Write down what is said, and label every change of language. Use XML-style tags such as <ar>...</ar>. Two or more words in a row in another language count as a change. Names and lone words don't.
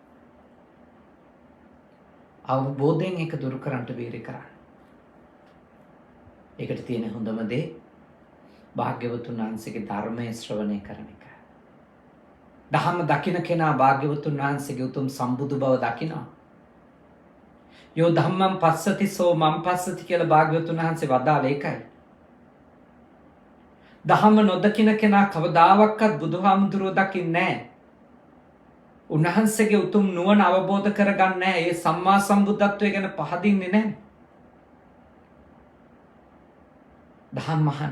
<si>අවබෝධයෙන් ඒක දුරු කරන්නට වීරය කරන්න. ඒකට තියෙන හොඳම දේ භාග්‍යවතුන් වහන්සේගේ ධර්මයේ ශ්‍රවණය කරන එක. දහම දකින කෙනා භාග්‍යවතුන් වහන්සේගේ උතුම් සම්බුදු බව දකිනවා.</si> <pi>යෝ ධම්මං පස්සති සෝ මං පස්සති</pi> <si>කියලා භාග්‍යවතුන් වහන්සේ වදාළ ඒකයි. දහම නොදකින කෙනා කවදාවත් බුදුහාමුදුරුවෝ දකින්නේ නැහැ. උන්වහන්සේගේ උතුම් නුවණ අවබෝධ කරගන්නේ නැහැ. ඒ සම්මා සම්බුද්ධත්වය ගැන පහදින්නේ නැහැ. දහම් අහන්න.</si>